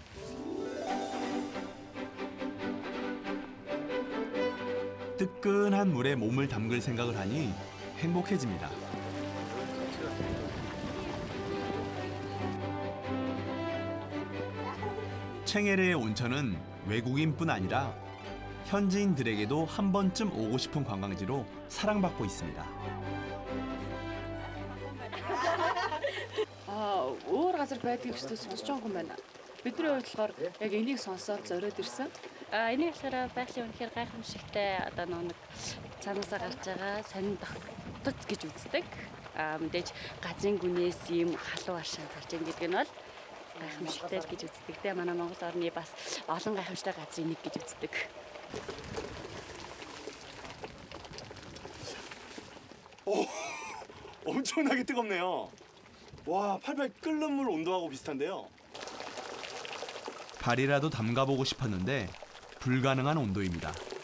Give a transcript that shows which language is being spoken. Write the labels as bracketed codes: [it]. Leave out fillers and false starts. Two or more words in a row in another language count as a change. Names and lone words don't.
[ko] 뜨끈한 물에 몸을 담글 생각을 하니 행복해집니다. 챙에르의 온천은 외국인뿐 아니라 현지인들에게도 한 번쯤 오고 싶은 관광지로 사랑받고 있습니다. [mn] Өөр газар байдгийг ч сонсож байгаа юм байна. Бидний хувьд болохоор яг энийг сонсоод зориод ирсэн. Энийг болохоор байгалийн үнэхээр гайхамшигтай одоо нэг цаанаасаа гарч байгаа сонин тогтц гэж үздэг. Мэдээж газрын гүнээс ийм халуун ашаа гарч ийн гэдэг нь бол гайхамшигтай гэж үздэг. Тэ манай Монгол орны бас олон гайхамшигтай газрын нэг гэж үздэг. [ko] 오, 엄청나게 뜨겁네요. 와, 팔팔 끓는 물 온도하고 비슷한데요. 발이라도 담가보고 싶었는데 불가능한 온도입니다.